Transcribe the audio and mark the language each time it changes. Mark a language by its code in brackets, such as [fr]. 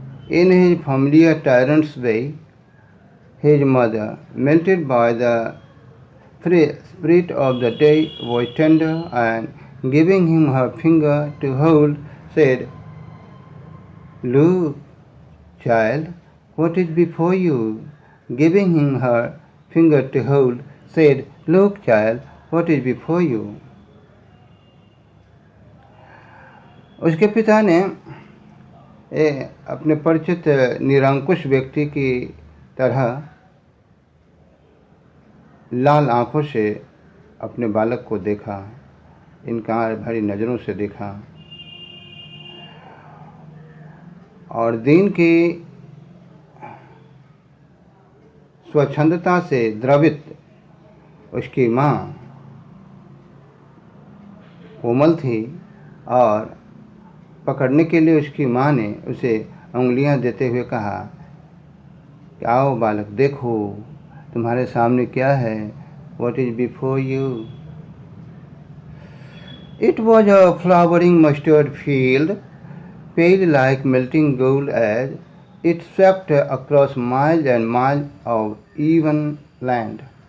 [en] In his familiar tyrant's way, his mother, melted by the spirit of the day, was tender and, giving him her finger to hold, said, "Look, child, what is before you?" Giving him her finger to hold, said, "Look, child, what is before you?" [hi] उसके पिता ने अपने परिचित निरंकुश व्यक्ति की तरह लाल आँखों से अपने बालक को देखा, इनकार भरी नज़रों से देखा और दीन की स्वच्छंदता से द्रवित उसकी माँ कोमल थी और पकड़ने के लिए उसकी माँ ने उसे उंगलियां देते हुए कहा कि आओ बालक, देखो तुम्हारे सामने क्या है, [en] what is before you? It was a flowering mustard field, pale like melting gold as it swept across miles and miles of even land.